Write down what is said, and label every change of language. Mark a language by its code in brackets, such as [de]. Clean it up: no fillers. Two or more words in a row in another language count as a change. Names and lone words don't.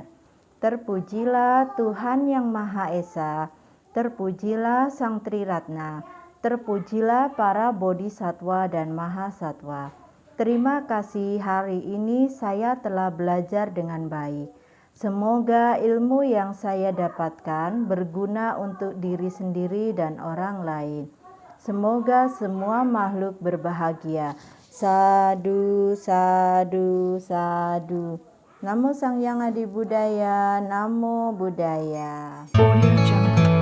[id] Terpujilah Tuhan yang Maha Esa, terpujilah Sang Triratna, terpujilah para bodhisatwa dan mahasatwa. Terima kasih hari ini saya telah belajar dengan baik. Semoga ilmu yang saya dapatkan berguna untuk diri sendiri dan orang lain. Semoga semua makhluk berbahagia. [pi] Sadu, sadu, sadu. Namo Sang Hyang Adi Buddhaya, Namo Buddhaya.